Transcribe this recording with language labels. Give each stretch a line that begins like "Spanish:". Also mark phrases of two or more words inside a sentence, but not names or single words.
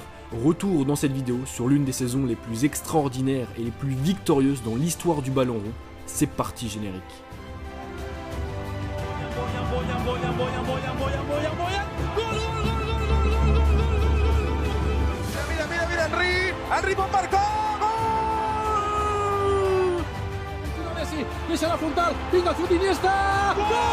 French: Retour dans cette vidéo sur l'une des saisons les plus extraordinaires et les plus victorieuses dans l'histoire du ballon rond. C'est parti générique.
Catalan: Henry pot marcar! Gol! Messi, deixa la frontal, vinga, surt Iniesta! Gol!